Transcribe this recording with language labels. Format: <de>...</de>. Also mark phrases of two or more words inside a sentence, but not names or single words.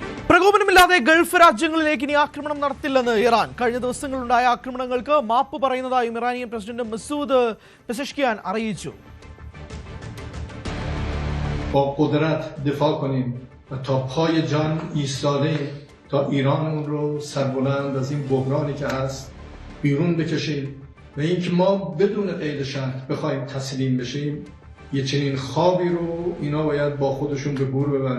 <ml>പ്രകോപനമില്ലാതെ ഗൾഫ് രാജ്യങ്ങളിലേക്ക് ഇനി ആക്രമണം നടത്തില്ലെന്ന് ഇറാൻ. കഴിഞ്ഞ ദിവസങ്ങളുണ്ടായ ആക്രമണങ്ങൾക്ക് മാപ്പ് പറയുന്നതായും ഇറാനിയൻ പ്രസിഡന്റ് മസൂദ് പെസഷ്കിയാൻ അറിയിച്ചു.</ml> <fa>با قدرت دفاع کنیم و تا پای جان ایستاده تا ایرانمون رو سربلند از این بحرانی که هست بیرون بکشیم و اینکه ما بدون قید شرط بخوایم تسلیم بشیم یه چنین خوابی رو اینا باید با خودشون به گور ببرن.</fa>